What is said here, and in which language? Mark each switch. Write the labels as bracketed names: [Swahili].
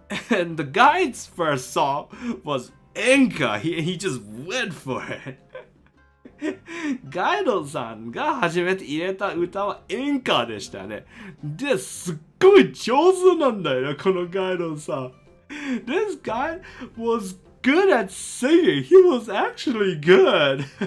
[English] And the guide's first song was Enka. He just went for it. [Japanese] ガイドさんが初めて入れた歌は演歌でしたね。で、すっごい上手なんだよね、このガイドさん。 [English] This guy was good at singing. He was actually good.